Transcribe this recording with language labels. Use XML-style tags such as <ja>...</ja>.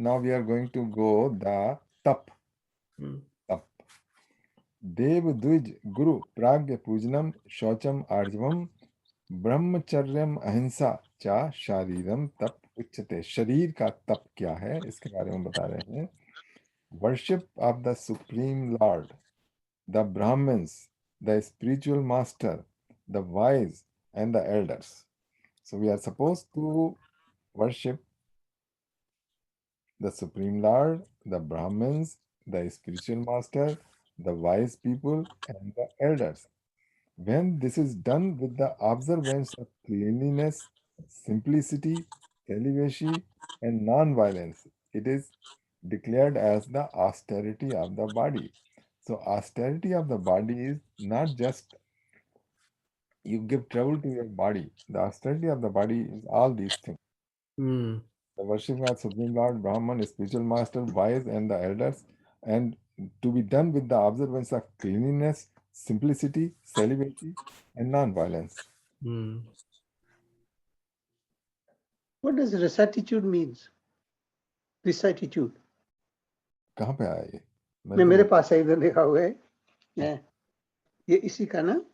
<en>Now we are going to go the तप।</en> <sa>तप देव द्विज गुरु प्राग्ञ पूजनम शौचम आर्जवम ब्रह्मचर्यम अहिंसा चा शारीरम तप उच्यते।</sa> <hi>शरीर का तप क्या है इसके बारे में बता रहे हैं।</hi> <en>Worship of the Supreme Lord, the Brahmins, the spiritual master, the wise and the elders. So we are supposed to worship the Supreme Lord, the Brahmins, the spiritual master, the wise people, and the elders. When this is done with the observance of cleanliness, simplicity, celibacy, and non-violence, it is declared as the austerity of the body. So austerity of the body is not just you give trouble to your body. The austerity of the body is all these things. The worship of Supreme Lord, Brahman, spiritual master, wise, and the elders, and to be done with the observance of cleanliness, simplicity, celibacy, and non-violence. What does rectitude means? Rectitude.</en> <hi>कहाँ पे आया ये? मैं मेरे पास है, इधर लिखा हुआ है, ये इसी का ना?</hi>